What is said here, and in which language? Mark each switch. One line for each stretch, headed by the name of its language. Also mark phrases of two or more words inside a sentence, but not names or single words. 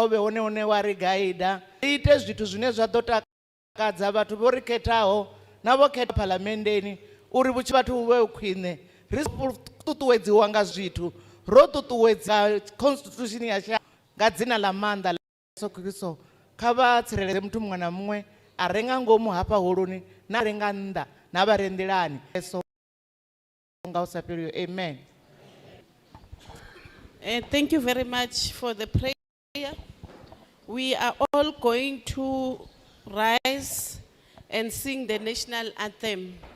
Venda: vhe hone hune wa ri gaida ri ite zwithu zwine zwa ḓo takadza vhathu vho ri khethaho na vho khetha phaḽamennde uri vhutshi vhathu vhe khwine ri ṱuṱuwedziwa nga zwithu ro ṱuṱuwedza constitution ya shango nga dzina ḽa maanḓa ḽa Yesu Kristo kha vha tsireledze muthu muṅwe na muṅwe a re nga ngomu hafha holoni na re nga nnḓa na vha re nḓilani so nga u sa fheliho amen.
English: Thank you very much for the prayer. We are all going to rise and sing the national anthem.